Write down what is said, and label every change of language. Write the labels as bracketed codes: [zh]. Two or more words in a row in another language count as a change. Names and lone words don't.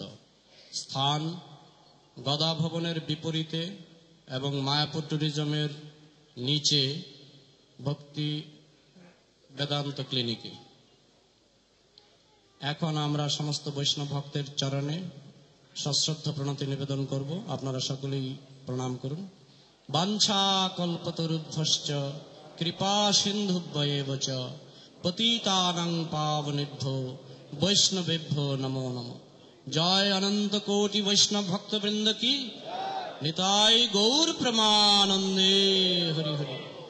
[bn] স্থান গদা ভবনের বিপরীতে এবং মায়াপুর ট্যুরিজমের নিচে ভক্তি বেদান্ত ক্লিনিকে। এখন আমরা সমস্ত বৈষ্ণব ভক্তের চরণে সশ্রদ্ধ প্রণতি নিবেদন করব। আপনারা সকলেই প্রণাম করুন। [sa] বাঞ্ছা কল্পতরুভ্যশ্চ কৃপা সিন্ধুভ্যেব চ পতিতানাং পাবনেভ্যো বৈষ্ণবেভ্যো নমো নমঃ। [bn] জয় অনন্ত কোটি বৈষ্ণব ভক্তবৃন্দ কি নিতাই গৌর প্রেমানন্দে। হরি হরি।